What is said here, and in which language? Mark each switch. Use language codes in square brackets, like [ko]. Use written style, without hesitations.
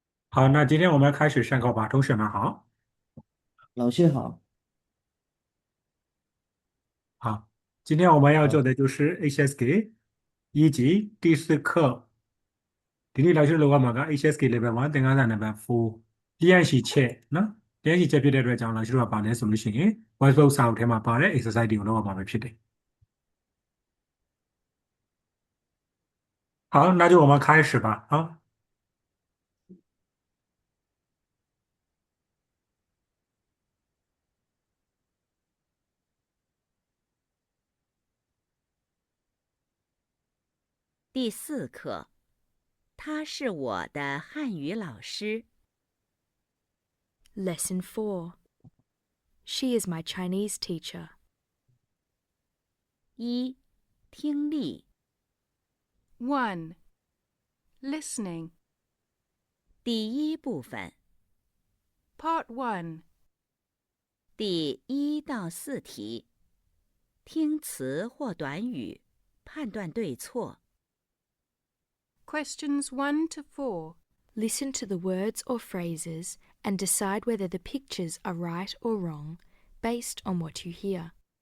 [zh] 好，那今天我们开始上课吧。同学们好，老谢好。好，今天我们要做好。的就是 HSK 以及第四课。 [my] ဒီနေ့လောက်ရှိလို့ကမှာက HSK level 1သင်ခန်းစာ number 4练习ချက်နော်练习ချက်ဖြစ်တဲ့အတွက်ကြောင့်လောက်ရှိတော့ပါလဲဆိုလို့ရှိရင် voice book စာအုပ်ထဲမှာပါတဲ့ exercise တွေကိုလုပ်ရမှာပဲဖြစ်တယ် [zh] 好，那就我们开始吧。啊，第四课，他是我的汉语老师。 [en] Lesson 4. She is my Chinese teacher. [zh] 一、听力 [en] 1. Listening. [zh] 第一部分 [en] Part 1. [zh] 第1到4题，听词或短语，判断对错。 [en] Questions 1 to 4. Listen to the words or phrases and decide whether the pictures are right or wrong based on what you hear.